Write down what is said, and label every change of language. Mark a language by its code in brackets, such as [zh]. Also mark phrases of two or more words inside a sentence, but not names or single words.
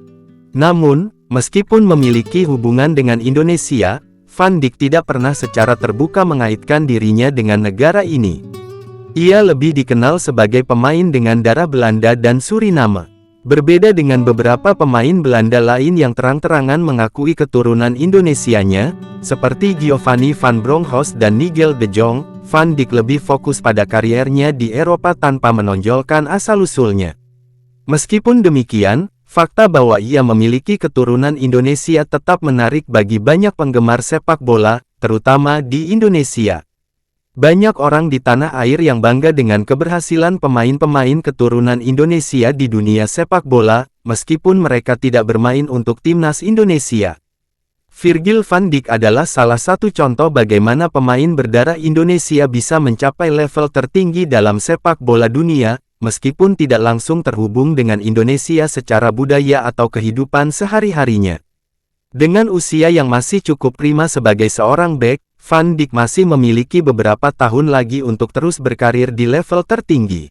[id] Namun, meskipun memiliki hubungan dengan Indonesia, Van Dijk tidak pernah secara terbuka mengaitkan dirinya dengan negara ini. Ia lebih dikenal sebagai pemain dengan darah Belanda dan Suriname. Berbeda dengan beberapa pemain Belanda lain yang terang-terangan mengakui keturunan Indonesianya, seperti Giovanni van Bronckhorst dan Nigel de Jong, Van Dijk lebih fokus pada kariernya di Eropa tanpa menonjolkan asal-usulnya. Meskipun demikian, fakta bahwa ia memiliki keturunan Indonesia tetap menarik bagi banyak penggemar sepak bola, terutama di Indonesia. Banyak orang di tanah air yang bangga dengan keberhasilan pemain-pemain keturunan Indonesia di dunia sepak bola, meskipun mereka tidak bermain untuk timnas Indonesia. Virgil van Dijk adalah salah satu contoh bagaimana pemain berdarah Indonesia bisa mencapai level tertinggi dalam sepak bola dunia, meskipun tidak langsung terhubung dengan Indonesia secara budaya atau kehidupan sehari-harinya. Dengan usia yang masih cukup prima sebagai seorang bek, Van Dijk masih memiliki beberapa tahun lagi untuk terus berkarir di level tertinggi.